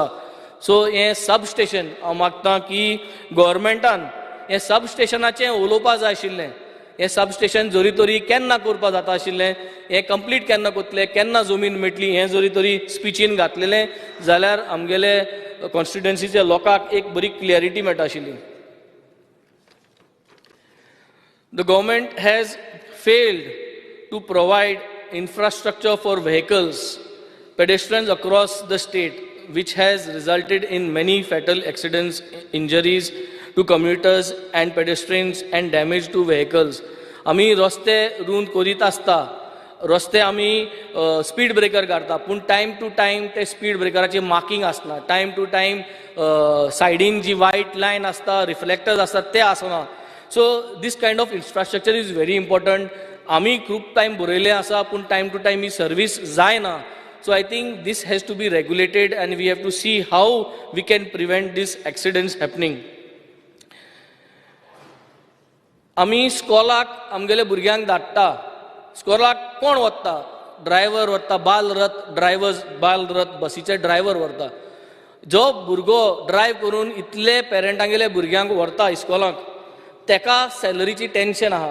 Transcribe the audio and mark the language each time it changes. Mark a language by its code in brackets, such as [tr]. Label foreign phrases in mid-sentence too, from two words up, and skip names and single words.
[kok] सो हें सबस्टेशन हांव मागतां की गव्हर्मेंटान हें सबस्टेशनाचें उलोवपाक जाय आशिल्लें. हें सबस्टेशन जरी तरी केन्ना करपा जाता आशिल्लें, हें कंप्लीट केन्ना करतले, केन्ना जमीन मेळटली, हें जरी तरी स्पिचीन घातलेलें जाल्यार आमगेले कॉन्स्टिट्युएन्सीच्या लोकांक एक बरी क्लियरिटी मेळटा आशिल्ली. [en] The government has failed to provide infrastructure for vehicles, pedestrians across the state, which has resulted in many fatal accidents, injuries to commuters and pedestrians and damage to vehicles. [kok] आमी रस्ते रूंद करीत आसता, रस्ते आमी [en] speed breaker [kok] काडटा, पूण [en] time to time [kok] ते स्पीड ब्रेकराची मार्किंग आसना. [en] time to time [kok] सायडीन जी [en] white line [kok] आसता, रिफ्लेक्टर्स आसतात ते आसना. [en] So this kind of infrastructure is very important. [kok] आमी खूब टायम बरयले आसा, पूण [en] time to time [kok] ही सर्वीस जायना. [en] So I think this has to be regulated and we have to see how we can prevent these accidents happening. [kok] आमी स्कॉलाक आमगेले भुरग्यांक धाडटा, स्कॉलाक कोण वता? ड्रायव्हर वता, बालरथ बसीचे ड्रायव्हर वता. जो भुरगो ड्रायव्ह करून इतले पेरंटांगेले भुरग्यांक व्हरता इस्कॉलाक, तेका सॅलरीची टेन्शन आहा.